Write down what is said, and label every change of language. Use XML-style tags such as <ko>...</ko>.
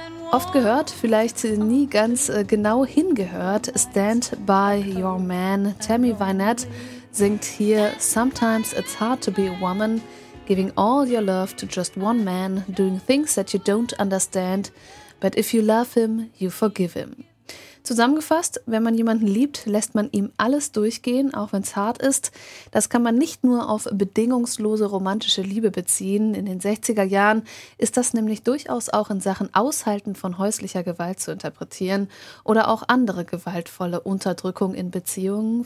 <de>Oft gehört, vielleicht nie ganz genau hingehört, Stand By Your Man.</de> <en>Tammy Wynette</en> <de>singt hier</de> <en>Sometimes it's hard to be a woman, giving all your love to just one man, doing things that you don't understand, but if you love him, you forgive him.</en> <de>Zusammengefasst, wenn man jemanden liebt, lässt man ihm alles durchgehen, auch wenn es hart ist. Das kann man nicht nur auf bedingungslose romantische Liebe beziehen. In den 60er Jahren ist das nämlich durchaus auch in Sachen Aushalten von häuslicher Gewalt zu interpretieren oder auch andere gewaltvolle Unterdrückung in Beziehungen.</de>